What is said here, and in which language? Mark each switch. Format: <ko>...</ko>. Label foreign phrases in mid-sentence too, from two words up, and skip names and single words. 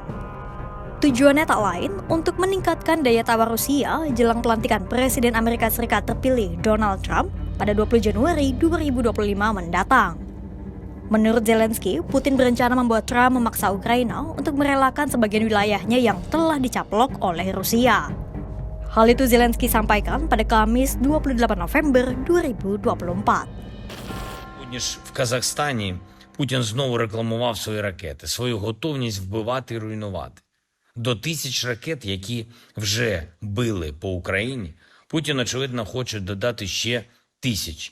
<id>Tujuannya tak lain untuk meningkatkan daya tawar Rusia jelang pelantikan Presiden Amerika Serikat terpilih Donald Trump pada 20 Januari 2025 mendatang. Menurut Zelensky, Putin berencana membuat Trump memaksa Ukraina untuk merelakan sebagian wilayahnya yang telah dicaplok oleh Rusia. Hal itu Zelensky sampaikan pada Kamis 28 November 2024.</id> <uk>Сьогодні ж в Казахстані Путін знову рекламував свої ракети, свою готовність вбивати і руйнувати. До 1000 ракет, які вже били по Україні, Путін, очевидно, хоче додати ще 1000.</uk>